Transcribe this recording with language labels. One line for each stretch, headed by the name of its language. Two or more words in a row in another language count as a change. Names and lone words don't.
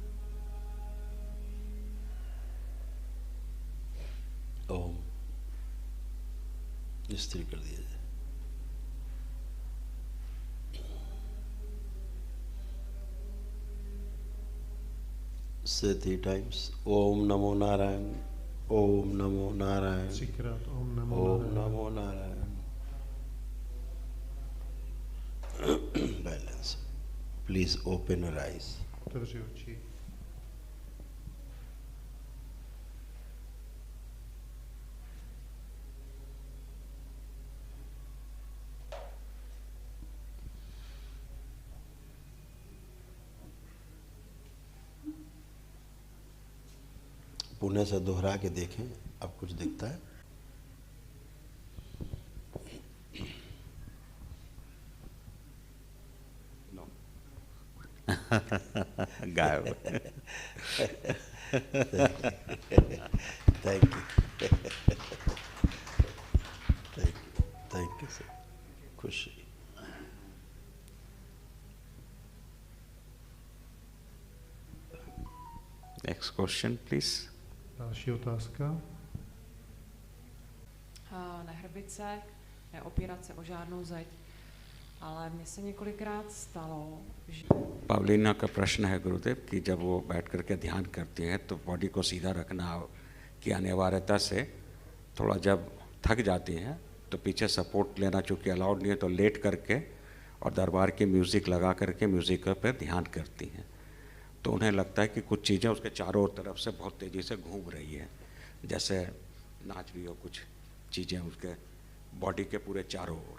Hindi: ओम स्थिर कर दिया जाए। से 3 times ओम नमो नारायण। ओम नमो नारायण। 3krát Om Namo ओम Narayan. नमो नारायण। Balance.
English: Please open your eyes.
Czech: Otevři oči.
Hindi: पुणे से दोहरा के देखें, अब कुछ दिखता है? गायब।
English: thank you sir.
Hindi: खुशी।
English: Next question, please.
Czech: Další otázka. Nehrbit se, neopírat se o žádnou zeď, ale mně se několikrát stalo, že...
Hindi: पवलीना का प्रश्न है गुरुदेव कि जब वो बैठ करके ध्यान करती हैं तो बॉडी को सीधा रखना की अनिवार्यता से थोड़ा जब थक जाती हैं तो पीछे सपोर्ट लेना चूँकि अलाउड नहीं है तो लेट करके और दरबार की म्यूज़िक लगा करके म्यूज़िक पर ध्यान करती हैं, तो उन्हें लगता है कि कुछ चीज़ें उसके चारों तरफ से बहुत तेज़ी से घूम रही है, जैसे नाच रही हो कुछ चीज़ें उसके बॉडी के पूरे चारों ओर।